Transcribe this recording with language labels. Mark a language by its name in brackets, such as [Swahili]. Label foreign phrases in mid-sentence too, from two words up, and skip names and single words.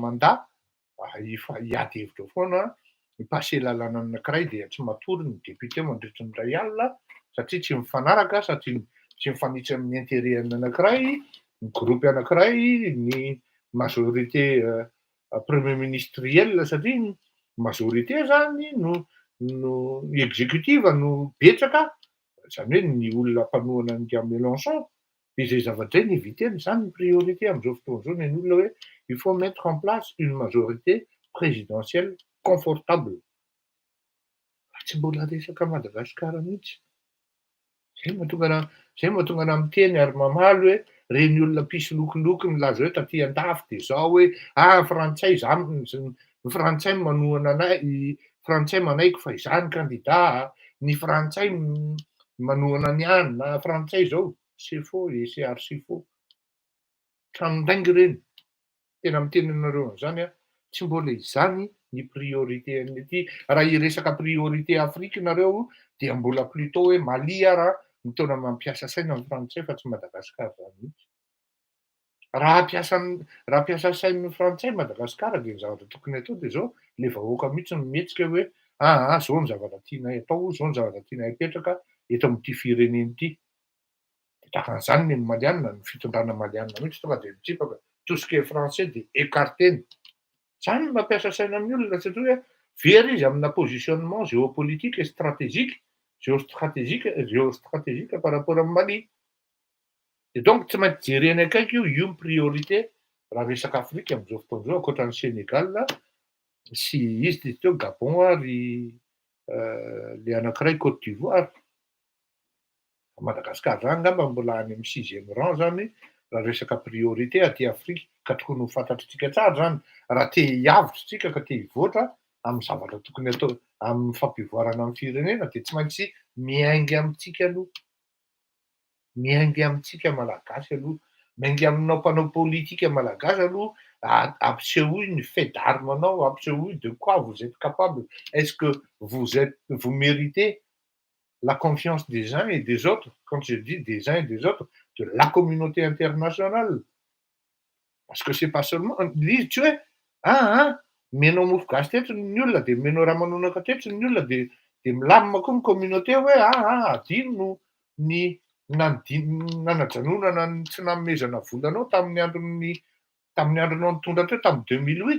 [Malagasy] mandat hiady hevitra foana mipasser lalàna anankiray dia tsy matory ny député mandritra ny iray alina satria tsy mifanaraka satria tsy mifanitsy amin'ny intérêt anankiray, ny groupe anankiray, ny [French] majorité premier ministériel [Malagasy] satria ny majorité zany no exécutive no betsaka, zany hoe ny olona mpanohana nga Mélenchon. Dia izay zavatra ny éviteny zany ny priorité amin'izao fotoana izao ny olona hoe [French] il faut mettre en place une majorité présidentielle confortable. [Malagasy] Tsy mbola resaka Madagasikara mihitsy. Zay mahatonga anahy miteny ary mamaly hoe reny olona mpisy lokoloky milaza hoe taty an-dafy dia zao hoe frantsay ny frantsay manohana anay, frantsay manaiky fa izany candidat, ny frantsay manohana ny any na frantsay zao. [French] C'est faux et c'est archi faux. [Malagasy] Tranon-daingy ireny. Tena miteny anareo an'izany tsy mbola izany ny priorité an'ity. Raha hiresaka priorité Afrique nareo dia mbola plutôt hoe Mali raha mitondra mampiasa saina amin'ny frantsay fa tsy Madagasikara zany mihitsy. Raha piasa sain'ny frantsay Madagasikara dia ny zavatra tokony atao dia zao le vahoaka mihitsy no mihetsika hoe zao ny zavatra tianay atao, zao ny zavatra tianay apetraka eto amin'ity firenena ity. Takan'izany ny maliana, ny fitondrana maliana mihitsy tonga dia mitsipaka [French] tout ce qui est français [Malagasy] dia écarteny. Zany no mampiasa saina amin'ny olona satria hoe very izy amina [French] positionnement géopolitique et stratégique par rapport [Malagasy] amin'ny Mali. [French] Et donc [Malagasy] tsy maintsy jerena akaiky io ny priorité raha resaka Afrika amin'izao fotoana izao ankoatran'ny Sénégal sy izy dia teo Gabon ary le anankiray Côte d'Ivoire. Madagasikara zany angamba mbola any amin'ny 6e rang zany raha resaka priorité aty Afrika ka tokony ho fantatritsika tsara zany raha te hiavitra tsika ka te hivoatra amin'ny zavatra tokony atao amin'ny fampivoarana amin'ny firenena dia tsy maintsy miainga amintsika aloha. Miainga amintsika malagasy aloha. Miainga aminao mpanao politika malagasy aloha ampisehoy ny [French] fait d'armes- [Malagasy] nao, ampisehoy [French] de quoi vous êtes capable. Est-ce que vous méritez la confiance des uns et des autres, quand je dis des uns et des autres, de la communauté internationale. Parce que c'est pas seulement [Malagasy] tu hoe menao mofo gasy teto ny olona dia menao raha manonaka teto ny olona dia milamina koa ny communauté hoe adino ny nanajanonana ny tsy nanomezana volanao tamin'ny andronao nitondra teo tamin'ny 2008.